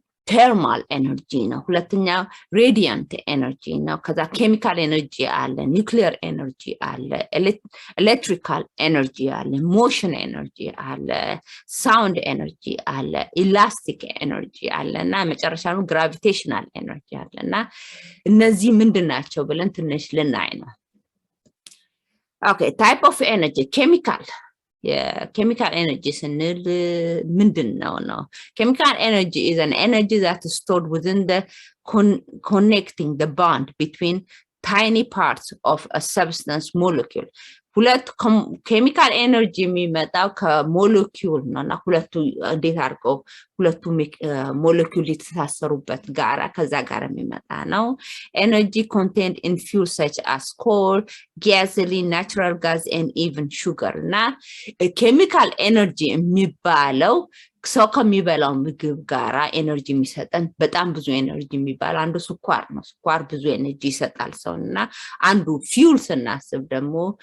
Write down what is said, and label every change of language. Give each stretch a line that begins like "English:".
Amharic: ቴርማል ኤነርጂ ነው። ሁለተኛው ሬዲያንት ኤነርጂ ነው። ከዛ ኬሚካል ኤነርጂ አለ፣ ኒውክሊየር ኤነርጂ አለ፣ ኤሌክትሪካል ኤነርጂ አለ፣ ሞሽን ኤነርጂ አለ፣ ሳውንድ ኤነርጂ አለ፣ ኢላስቲክ ኤነርጂ አለ እና መጨረሻው ግራቪቴሽናል ኤነርጂ አለ እና እነዚህ ምንድን ናቸው ብለን ትንሽ ልናይ ነው። ኦኬ ታይፕ ኦፍ ኤነርጂ ኬሚካል chemical energy ስንል ምንድን ነው?
English: Chemical energy is an energy that is stored within the connecting the bond between tiny parts of a substance molecule.
Amharic: ሁለት ኬሚካል ኤነርጂ የሚመጣው ከሞለኪውል ነው እና ሁለቱ እንዴት አድርገው ሁለቱ ሞለኪውል የተሳሰሩበት ጋራ ከዛ ጋር የሚመጣ ነው። ኤነርጂ
English: contained in fuels such as coal, gasoline, natural gas and even sugar
Amharic: እና ኬሚካል ኤነርጂ የሚባለው ሰው ከሚበላው ምግብ ጋራ ኤነርጂ የሚሰጠን በጣም ብዙ ኤነርጂ የሚባል አንዱ ስኳር ነው። ስኳር ብዙ ኤነርጂ ይሰጣል ሰውና አንዱ ፊውል ስናስብ ደግሞ